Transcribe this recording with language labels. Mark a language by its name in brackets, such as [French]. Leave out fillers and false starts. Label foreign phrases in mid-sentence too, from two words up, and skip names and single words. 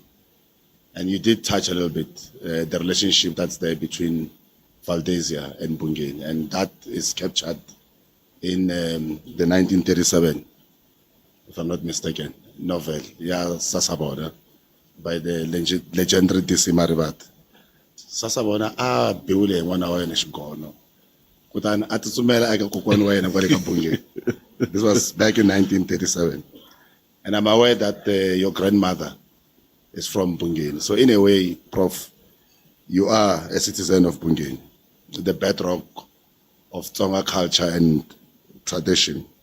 [English] And you did touch a little bit the relationship that's there between Valdezia and Bungeni, and that is captured in the 1937, if I'm not mistaken, novel, Ya Sasabona, by the legendary D.C. [Tsonga] Maribat. Sasabona, beule ngwana wa yena xigono. Kutani a tsutsumela eka kokwana wa yena kwale ka Bungeni. [English] This was back in 1937. And I'm aware that your grandmother is from Bungeni. So in a way, Prof, you are a citizen of Bungeni, the bedrock of Tsonga culture and tradition.